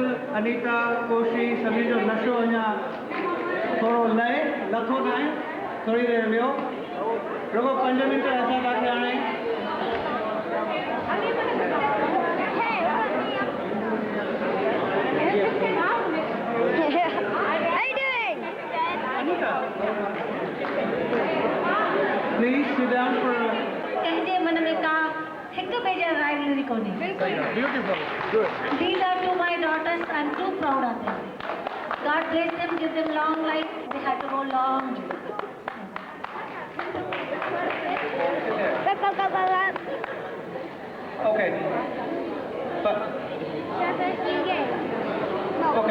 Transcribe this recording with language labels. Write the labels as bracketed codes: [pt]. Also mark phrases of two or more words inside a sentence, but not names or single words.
[sd] अनीता कोशी सभी जो नशो अञा थोरो लहे लथो न आहे थोरी देरि वियो रुगो 5 मिंट असां तव्हांखे हाणे [en] Please sit down for [sd] कंहिंजे मन में का हिक ॿिए जा राइवलरी कोन्हे [en] beautiful. Good. These are two my daughters. I'm too proud of them. God bless them, give them long life. They had to go long. Okay. But okay.